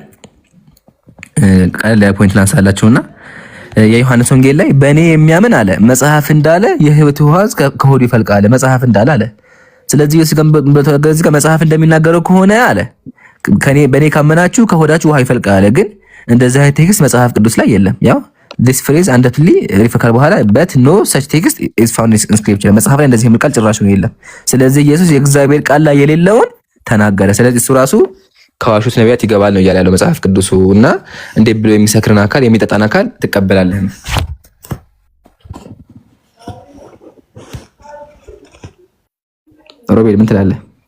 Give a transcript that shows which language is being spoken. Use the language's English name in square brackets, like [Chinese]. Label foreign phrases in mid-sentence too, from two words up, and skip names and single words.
[Amharic] ቀለል ያለ ፖይንት ላንሳላችሁና የዮሐንስ ወንጌል ላይ በእኔ የሚያምን አለ መጽሐፍ እንዳለ የሕይወት ውሃ ከሆዱ ይፈልቃል መጽሐፍ እንዳለ አለ። ስለዚህ ኢየሱስ ጋር መጽሐፍ እንደሚናገረው ከሆነ አለ በእኔ ካመናችሁ ከሆዳችሁ ውሃ ይፈልቃል። ግን እንደዚህ አይነት ቴክስት መጽሐፍ ቅዱስ ላይ የለም። ያው [English] this phrase undoubtedly [Amharic] ሪፈር በኋላ [English] but no such text is found in scripture [Amharic] መጽሐፍ ላይ እንደዚህ የሚል ቃል ጭራሽ ነው የለም። ስለዚህ ኢየሱስ የእግዚአብሔር ቃል ላይ የሌለውን ተናገረ። ስለዚህ እሱ ራሱ ከዋሹት ነቢያት ይገባል ነው እያለ ያለው መጽሐፍ ቅዱሱ። እና እንዴ ብሎ የሚሰክርን አካል የሚጠጣን አካል ትቀበላለህ? ሮቤል ምን ትላለህ?